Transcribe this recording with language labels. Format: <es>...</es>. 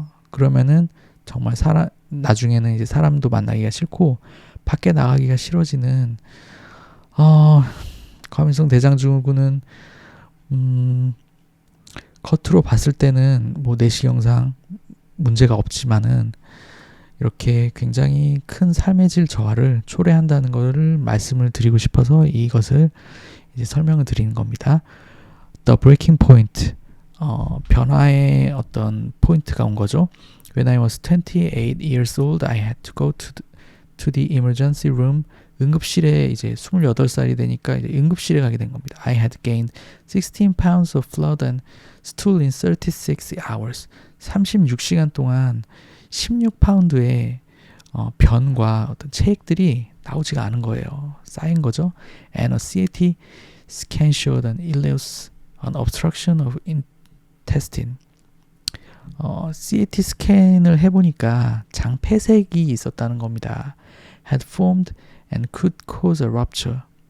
<ko>그러면은 정말 나중에는 이제 사람도 만나기가 싫고 밖에 나가기가 싫어지는 과민성 대장증후군은 겉으로 봤을 때는 뭐 내시경상 문제가 없지만은 이렇게 굉장히 큰 삶의 질 저하를 초래한다는 것을 말씀을 드리고 싶어서 이것을 이제 설명을 드리는 겁니다.</ko> <en>The breaking point,</en> <ko>변화의 어떤 포인트가 온 거죠.</ko> <en>When I was 28 years old, I had to go to the emergency room.</en> <ko>응급실에 이제 28살이 되니까 이제 응급실에 가게 된 겁니다.</ko> <en>I had gained 16 pounds of blood and stool in 36 hours.</en> <ko>36시간 동안 16파운드의 변과 어떤 체액들이 나오지가 않은 거예요. 쌓인 거죠.</ko> <en>And a CAT scan showed an obstruction of intestine.</en> <ko>CAT 스캔을 해보니까 장 폐색이 있었다는 겁니다.</ko> <en>Had formed and could cause a rupture.</en>